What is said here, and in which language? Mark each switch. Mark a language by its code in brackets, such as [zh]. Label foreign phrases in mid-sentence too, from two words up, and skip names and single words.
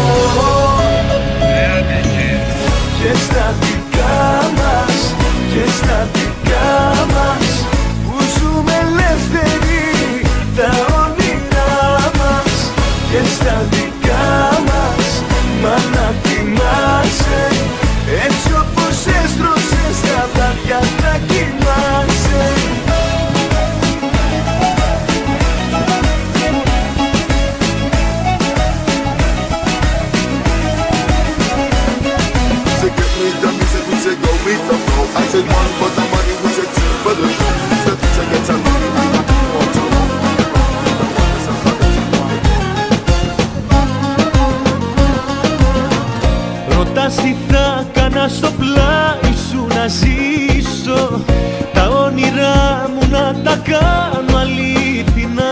[el] Και στα δικά μας, και στα δικά μας, που ζούμε ελεύθεροι τα όνειρά μας. Και στα δικά μας, μα να θυμάσαι, έτσι όπως έστρωσες τα βράδια να κοιμάσαι. [en] I said one for the money, we said two for the show. So to get some money, we got to go to [el] Ρωτάς τι θα κάνα στο πλάι σου να ζήσω. Τα όνειρά μου να τα κάνω αλήθινα.